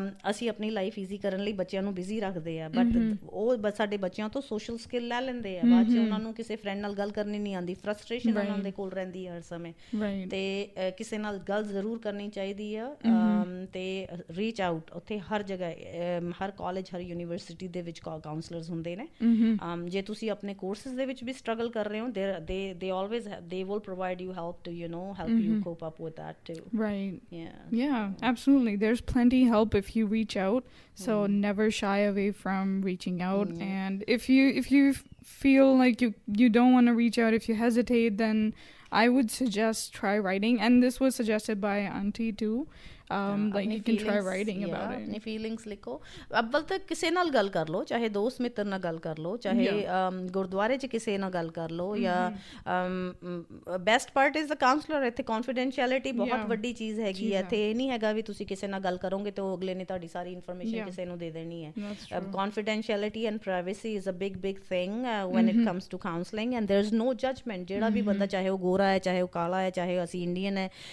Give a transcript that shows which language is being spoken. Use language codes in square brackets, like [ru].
[pa] ਅਸੀਂ ਆਪਣੀ life easy ਕਰਨ ਲਈ ਬੱਚਿਆਂ ਨੂੰ ਬਿਜ਼ੀ ਰੱਖਦੇ ਆ ਬਟ ਉਹ ਸਾਡੇ ਬੱਚਿਆਂ ਤੋਂ ਸੋਸ਼ਲ ਸਕਿੱਲ ਲੈ ਲੈਂਦੇ ਆ ਬਾਅਦ 'ਚ ਉਹਨਾਂ ਨੂੰ ਕਿਸੇ ਫਰੈਂਡ ਨਾਲ ਗੱਲ ਕਰਨੀ ਨਹੀਂ ਆਉਂਦੀ ਫਰਸਟ੍ਰੇਸ਼ਨ ਉਹਨਾਂ ਦੇ ਕੋਲ ਰਹਿੰਦੀ ਹਰ ਸਮੇਂ ਤੇ ਕਿਸੇ ਨਾਲ ਗੱਲ ਜ਼ਰੂਰ ਕਰਨੀ ਚਾਹੀਦੀ ਆ ਤੇ ਰੀਚ ਆਊਟ ਉੱਥੇ ਹਰ ਜਗ੍ਹਾ ਹਰ ਕਾਲਜ ਹਰ ਯੂਨੀਵਰਸਿਟੀ ਦੇ ਵਿੱਚ ਕਾਉਂਸਲਰਸ ਹੁੰਦੇ ਨੇ ਜੇ ਤੁਸੀਂ ਆਪਣੇ ਕੋਰਸਿਸ ਦੇ ਵਿੱਚ ਵੀ ਸਟਰਗਲ ਕਰ ਰਹੇ ਹੋ [en] they always they will provide you help to help you cope up with that too yeah absolutely there's plenty help if you reach out so never shy away from reaching out and if you feel like you don't want to reach out if you hesitate then I would suggest try writing, and this was suggested by Auntie too. Like you can try writing about it. [hi] अपनी feelings लिखो [pa] अव्वल ਤਾਂ ਕਿਸੇ ਨਾਲ ਗੱਲ ਕਰ ਲਓ ਚਾਹੇ ਦੋਸਤ ਮਿੱਤਰ ਨਾਲ ਗੱਲ ਕਰ ਲਓ ਚਾਹੇ ਗੁਰਦੁਆਰੇ 'ਚ ਕਿਸੇ ਨਾਲ ਗੱਲ ਕਰ ਲਓ ਜਾਂ [en] best part is the counsellor [pa] ਇੱਥੇ ਕੌਨਫੀਡੈਂਸ਼ੀਅਲਿਟੀ ਬਹੁਤ ਵੱਡੀ ਚੀਜ਼ ਹੈਗੀ ਹੈ ਇੱਥੇ ਇਹ ਨਹੀਂ ਹੈਗਾ ਵੀ ਤੁਸੀਂ ਕਿਸੇ ਨਾਲ ਗੱਲ ਕਰੋਗੇ ਤਾਂ ਅਗਲੇ ਨੇ ਤੁਹਾਡੀ ਸਾਰੀ ਇਨਫੋਰਮੇਸ਼ਨ ਕਿਸੇ ਨੂੰ ਦੇ ਦੇਣੀ ਹੈ [en] confidentiality and privacy is a big thing when it comes to counselling and there is no judgement [pa] ਜਿਹੜਾ ਵੀ ਬੰਦਾ ਚਾਹੇ ਉਹ ਗੋਰਾ ਹੈ ਚਾਹੇ ਉਹ ਕਾਲਾ ਹੈ ਚਾਹੇ ਅਸੀਂ ਇੰਡੀਅਨ ਹੈ